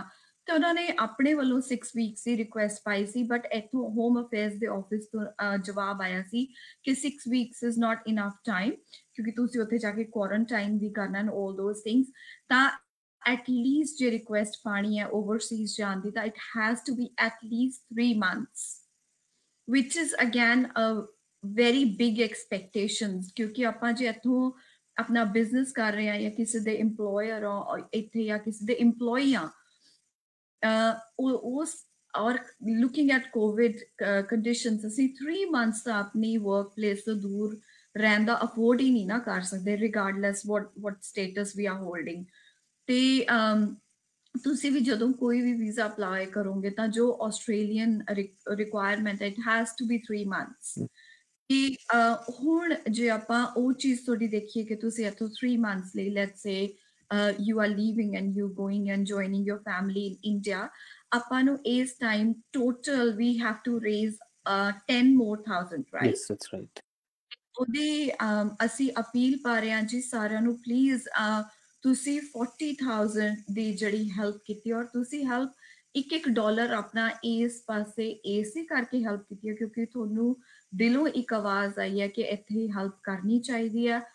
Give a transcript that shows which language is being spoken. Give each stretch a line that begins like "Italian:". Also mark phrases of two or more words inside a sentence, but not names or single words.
Punjabi: ਤੇ ਉਹਨਾਂ ਨੇ ਆਪਣੇ ਵੱਲੋਂ 6 ਵੀਕਸ ਦੀ ਰਿਕੁਐਸਟ ਪਾਈ ਸੀ, ਬਟ ਇੱਥੋਂ ਹੋਮ ਅਫੇਅਰਸ ਦੇ ਆਫਿਸ ਤੋਂ ਜਵਾਬ ਆਇਆ ਸੀ ਕਿ
English: 6 weeks is not enough time,
Punjabi: ਕਿਉਂਕਿ ਤੁਸੀਂ ਉੱਥੇ ਜਾ ਕੇ ਕੁਆਰੰਟਾਈਨ ਵੀ ਕਰਨਾ
English: and all those things. ਤਾਂ at least
Punjabi: ਜੇ ਰਿਕੁਐਸਟ ਪਾਣੀ ਹੈ ਓਵਰਸੀਜ਼ ਜਾਣ ਦੀ ਤਾਂ
English: it has to be at least 3 months, which is again a very big expectations,
Punjabi: ਕਿਉਂਕਿ ਆਪਾਂ ਜੇ ਇੱਥੋਂ ਆਪਣਾ ਬਿਜ਼ਨਸ ਕਰ ਰਹੇ ਹਾਂ ਜਾਂ ਕਿਸੇ ਦੇ EMPLOYER ਆ ਇੱਥੇ ਜਾਂ ਕਿਸੇ ਦੇ EMPLOYEE ਆ ਉਸ ਔਰ
English: looking at COVID conditions
Punjabi: ਅਸੀਂ 3 months ਤਾਂ ਆਪਣੀ
English: work place
Punjabi: ਤੋਂ ਦੂਰ ਰਹਿਣ ਦਾ ਅਫੋਰਡ ਹੀ ਨਹੀਂ ਨਾ ਕਰ ਸਕਦੇ
English: regardless what status we are holding।
Punjabi: ਤੇ ਤੁਸੀਂ ਵੀ ਜਦੋਂ ਕੋਈ ਵੀ ਵੀਜ਼ਾ ਅਪਲਾਈ ਕਰੋਗੇ ਤਾਂ ਜੋ
English: Australian requirement it has to be 3 months.
Punjabi: ਕਿ ਹੁਣ ਜੇ ਆਪਾਂ ਉਹ ਚੀਜ਼ ਤੁਹਾਡੀ ਦੇਖੀਏ ਕਿ ਤੁਸੀਂ ਇੱਥੋਂ 3 ਮੰਥਸ ਲਈ
English: let's say you are leaving and you going and joining your family in India,
Punjabi: ਆਪਾਂ ਨੂੰ ਇਸ ਟਾਈਮ
English: total we have to raise 10 more thousand, right? Yes, that's right.
Punjabi: ਉਹਦੀ ਅਸੀਂ ਅਪੀਲ ਪਾ ਰਹੇ ਹਾਂ ਜੀ ਸਾਰਿਆਂ ਨੂੰ, ਪਲੀਜ਼ ਤੁਸੀਂ 40,000 ਦੀ ਜਿਹੜੀ ਹੈਲਪ ਕੀਤੀ ਔਰ ਤੁਸੀਂ ਹੈਲਪ $1 ਆਪਣਾ ਇਸ ਪਾਸੇ ਇਸੇ ਕਰਕੇ ਹੈਲਪ ਕੀਤੀ ਹੈ ਕਿਉਂਕਿ ਤੁਹਾਨੂੰ ਦਿਲੋਂ ਇੱਕ ਆਵਾਜ਼ ਆਈ ਹੈ ਕਿ ਇੱਥੇ ਹੈਲਪ ਕਰਨੀ ਚਾਹੀਦੀ ਹੈ।